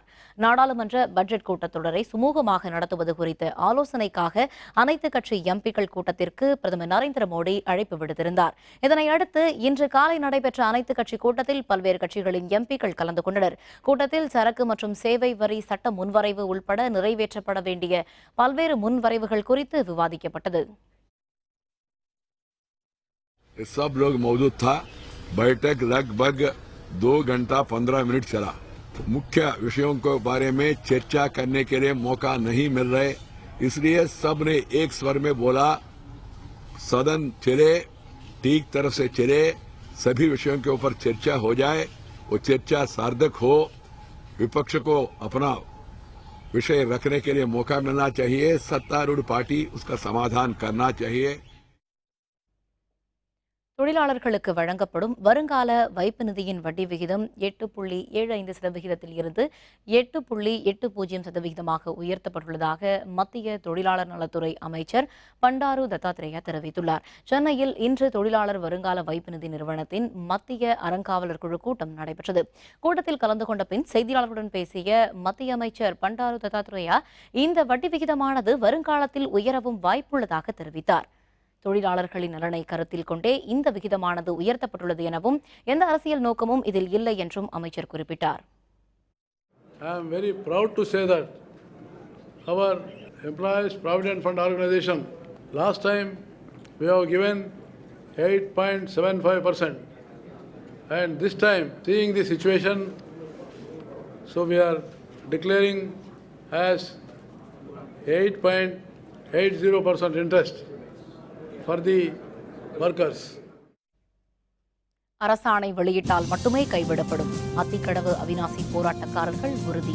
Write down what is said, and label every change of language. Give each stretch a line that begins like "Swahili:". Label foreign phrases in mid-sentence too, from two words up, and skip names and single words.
Tamil: நாடாளுமன்ற பட்ஜெட் கூட்டத்தொடரை சுமூகமாக நடத்துவது குறித்த ஆலோசனைக்காக அனைத்து கட்சி எம்பிக்கள் கூட்டத்திற்கு பிரதமர் நரேந்திர மோடி அழைப்பு விடுத்திருந்தார். இதனையடுத்து இன்று காலை நடைபெற்ற அனைத்து கட்சி கூட்டத்தில் பல்வேறு கட்சிகளின் எம்பிக்கள் கலந்து கொண்டனர். கூட்டத்தில் சரக்கு மற்றும் சேவை வரி சட்ட முன்வரைவு உள்பட நிறைவேற்றப்பட வேண்டிய பல்வேறு முன்வரைவுகள் குறித்து விவாதிக்கப்பட்டது.
Hindi: सब लोग मौजूद था। बैठक लगभग 2 घंटा 15 मिनट चला। मुख्य विषयों के बारे में चर्चा करने के लिए मौका नहीं मिल रहे, इसलिए सब ने एक स्वर में बोला सदन चले, ठीक तरह से चले, सभी विषयों के ऊपर चर्चा हो जाए, वो चर्चा सार्थक हो, विपक्ष को अपना विषय रखने के लिए मौका मिलना चाहिए, सत्तारूढ़ पार्टी उसका समाधान करना चाहिए।
Tamil: தொழிலாளர்களுக்கு வழங்கப்படும் வருங்கால வைப்பு நிதியின் வட்டி விகிதம் 8.75% இருந்து 8.80% உயர்த்தப்பட்டுள்ளதாக மத்திய தொழிலாளர் நலத்துறை அமைச்சர் பண்டாரு தத்தாத்ரேயா தெரிவித்துள்ளார். சென்னையில் இன்று தொழிலாளர் வருங்கால வைப்பு நிதி நிறுவனத்தின் மத்திய அறங்காவலர் குழு கூட்டம் நடைபெற்றது. கூட்டத்தில் கலந்து கொண்ட பின் செய்தியாளர்களுடன் பேசிய மத்திய அமைச்சர் பண்டாரு தத்தாத்ரேயா இந்த வட்டி விகிதமானது வருங்காலத்தில் உயரவும் வாய்ப்புள்ளதாக தெரிவித்தார். தொழிலாளர்களின் நலனை கருத்தில் கொண்டே இந்த விகிதமானது உயர்த்தப்பட்டுள்ளது எனவும் எந்த அரசியல் நோக்கமும் இதில் இல்லை என்றும் அமைச்சர் குறிப்பிட்டார்.
English: I am very proud to say that our Employees Provident Fund Organization last time we have given 8.75%, and this time seeing the situation, so we are declaring has 8.80% interest for the workers.
Tamil: அரசாணை வெளியிட்டால் மட்டுமே கைவிடப்படும். அத்திக்கடவு அவிநாசி போராட்டக்காரர்கள் உறுதி.